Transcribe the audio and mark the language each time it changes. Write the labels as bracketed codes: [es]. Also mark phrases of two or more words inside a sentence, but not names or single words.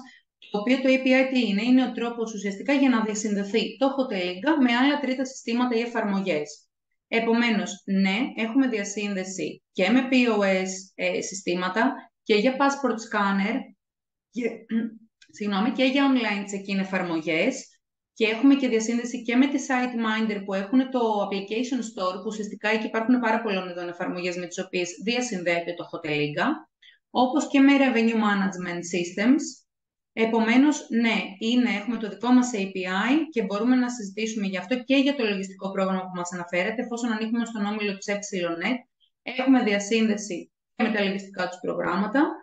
[el] Το οποίο το API τι είναι? Είναι ο τρόπος ουσιαστικά για να διασυνδεθεί το Hotelinga με άλλα τρίτα συστήματα ή εφαρμογές. Επομένως, ναι, έχουμε διασύνδεση και με POS συστήματα και για [en] passport scanner [el] συγγνώμη, και για [en] online check-in [el] εφαρμογές και έχουμε και διασύνδεση και με τη SiteMinder που έχουν το Application Store που ουσιαστικά εκεί υπάρχουν πάρα πολλών ειδών εφαρμογές με τις οποίες διασυνδέεται το Hotelinga, όπως και με [en] Revenue Management Systems. [el] Επομένως, ναι, έχουμε το δικό μας API και μπορούμε να συζητήσουμε γι' αυτό και για το λογιστικό πρόγραμμα που μας αναφέρατε, εφόσον ανήκουμε στον όμιλο της ΕΠΣΙΛΟΝΕΤ, έχουμε διασύνδεση και με τα λογιστικά τους προγράμματα.